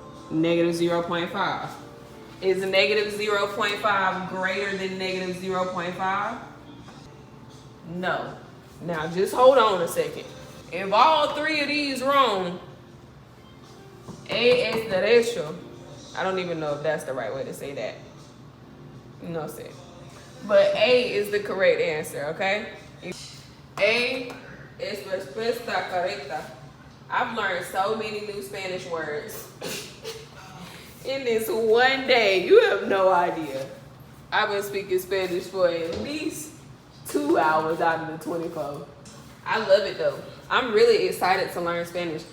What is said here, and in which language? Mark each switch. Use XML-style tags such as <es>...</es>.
<en>Negative 0.5. Is negative 0.5 greater than negative 0.5? No. Now just hold on a second. If all three of these wrong,</en> <es>A es derecho.</es> <en>I don't even know if that's the right way to say that.</en> <es>No sé.</es> <en>But A is the correct answer, okay?</en> <es>A es respuesta correcta.</es> <en>I've learned so many new Spanish words in this one day. You have no idea. I've been speaking Spanish for at least 2 hours out of the 24. I love it though. I'm really excited to learn Spanish.</en>